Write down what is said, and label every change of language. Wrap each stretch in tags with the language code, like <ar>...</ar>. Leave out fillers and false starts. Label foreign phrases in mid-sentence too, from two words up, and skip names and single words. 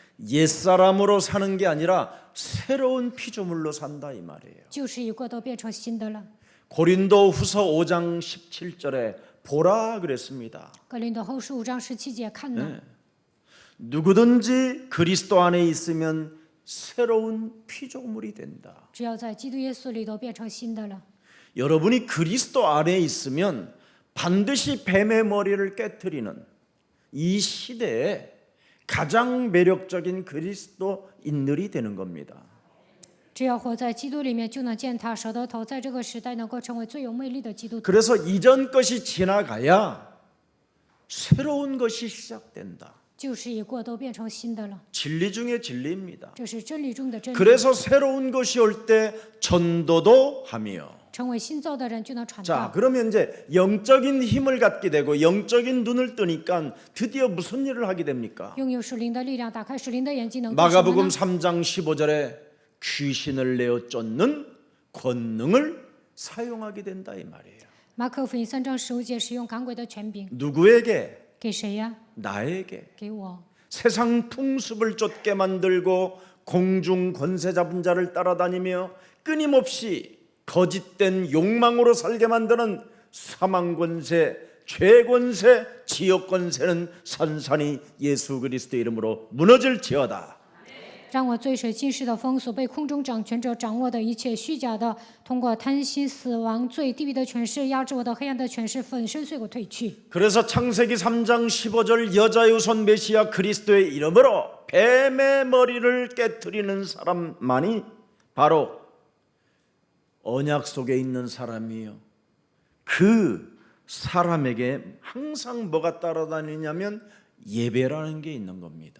<ko>옛사람으로 사는 게 아니라 새로운 피조물로 산다 이 말이에요.</ko> <zh>旧事已过，都变成新的了。</zh> <ko>고린도후서 5장 17절에 보라 그랬습니다.</ko> <zh>格林多后书5章17节，看呢，</zh> <ko>네. 누구든지 그리스도 안에 있으면 새로운 피조물이 된다.</ko> <zh>只要在基督耶稣里都变成新的了。</zh> <ko>여러분이 그리스도 안에 있으면 반드시 뱀의 머리를 깨트리는 이 시대에 가장 매력적인 그리스도인들이 되는 겁니다.</ko> <zh>只要活在基督里面，就能践踏蛇的头，在这个时代能够成为最有魅力的基督徒。</zh> <ko>그래서 이전 것이 지나가야 새로운 것이 시작된다.</ko> <zh>旧事已过，都变成新的了。</zh> <ko>진리 중에 진리입니다.</ko> <zh>这是真理中的真理。</zh> <ko>그래서 새로운 것이 올 때 전도도 하며</ko> <zh>成为新造的人就能传</zh> <ko>자</ko> <zh>道。</zh> <ko>그러면 이제 영적인 힘을 갖게 되고 영적인 눈을 뜨니까 드디어 무슨 일을 하게 됩니까?</ko> <zh>拥有属灵的力量，打开属灵的眼睛，能做什么</zh> <ko>마가복음</ko> <zh>呢？</zh> <ko>3장 15절에 귀신을 내어 쫓는 권능을 사용하게 된다 이 말이에요.</ko> <zh>马可福音3章15节，使用赶鬼的权柄，</zh> <ko>누구에게?</ko> <zh>给谁呀？</zh> <ko>나에게.</ko> <zh>给我。</zh> <ko>세상 풍습을 쫓게 만들고 공중 권세 잡은 자를 따라다니며 끊임없이 거짓된 욕망으로 살게 만드는 사망 권세, 죄 권세, 지옥 권세는 산산이 예수 그리스도의 이름으로 무너질지어다.</ko> <zh>让我罪水今世的封锁被空中掌权者掌握的一切虚假的，通过贪心、死亡、罪、地狱的权势压制我的黑暗的权势粉身碎骨退去。</zh> <ko>그래서 창세기 3장 15절 여자의 후손 메시아 그리스도의 이름으로 뱀의 머리를 깨트리는 사람만이 바로 언약 속에 있는 사람이요. 그 사람에게 항상 뭐가 따라다니냐면 예배라는 게 있는 겁니다.</ko>